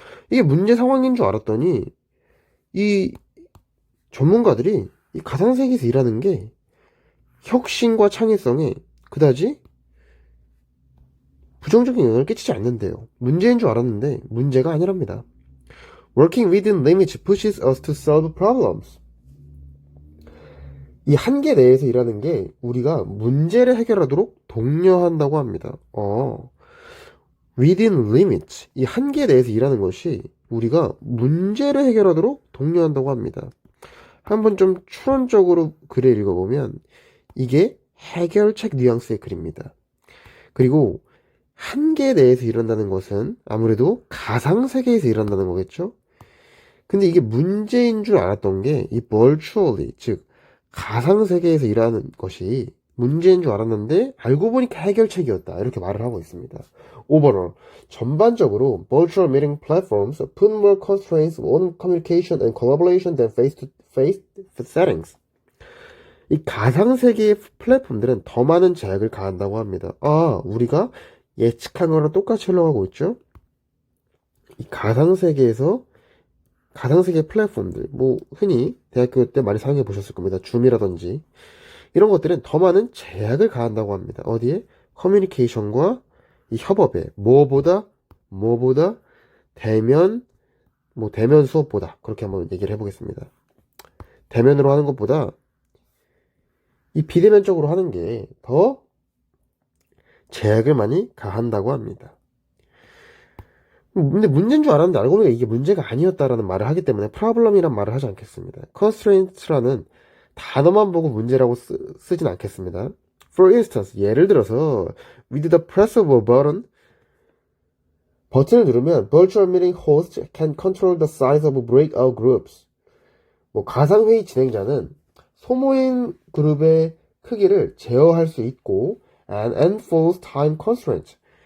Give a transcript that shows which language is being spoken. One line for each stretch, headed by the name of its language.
Korean: 이게 문제 상황인 줄 알았더니 이 전문가들이 이 가상세계에서 일하는 게 혁신과 창의성에 그다지 부정적인 영향을 끼치지 않는데요. 문제인 줄 알았는데 문제가 아니랍니다.
English: Working within limits pushes us to solve problems.
Korean: 이 한계 내에서 일하는 게 우리가 문제를 해결하도록 독려한다고 합니다.
English: Within limits,
Korean: 이 한계 내에서 일하는 것이 우리가 문제를 해결하도록 독려한다고 합니다. 한번 좀 추론적으로 글을 읽어보면 이게 해결책 뉘앙스의 글입니다. 그리고 한계 내에서 일한다는 것은 아무래도 가상세계에서 일한다는 거겠죠? 근데 이게 문제인 줄 알았던 게 이 virtually, 즉 가상세계에서 일하는 것이 문제인 줄 알았는데 알고 보니까 해결책이었다, 이렇게 말을 하고 있습니다.
English: Overall,
Korean: 전반적으로
English: virtual meeting platforms put more constraints on communication and collaboration than face-to-face settings.
Korean: 이 가상세계의 플랫폼들은 더 많은 제약을 가한다고 합니다. 우리가 예측한 거랑 똑같이 흘러가고 있죠? 이 가상세계 플랫폼들, 흔히 대학교 때 많이 사용해 보셨을 겁니다. 줌이라든지 이런 것들은 더 많은 제약을 가한다고 합니다. 어디에? 커뮤니케이션과 이 협업에 뭐보다 대면 수업보다, 그렇게 한번 얘기를 해보겠습니다. 대면으로 하는 것보다 이 비대면적으로 하는 게 더 제약을 많이 가한다고 합니다. 근데 문제인 줄 알았는데 알고 보니까 이게 문제가 아니었다라는 말을 하기 때문에 problem이란 말을 하지 않겠습니다. constraints라는 단어만 보고 문제라고 쓰진 않겠습니다.
English: For instance,
Korean: 예를 들어서
English: with the press of a
Korean: 버튼을 누르면
English: virtual meeting host can control the size of breakout groups.
Korean: 가상회의 진행자는 소모임 그룹의 크기를 제어할 수 있고
English: and enforce time constraints.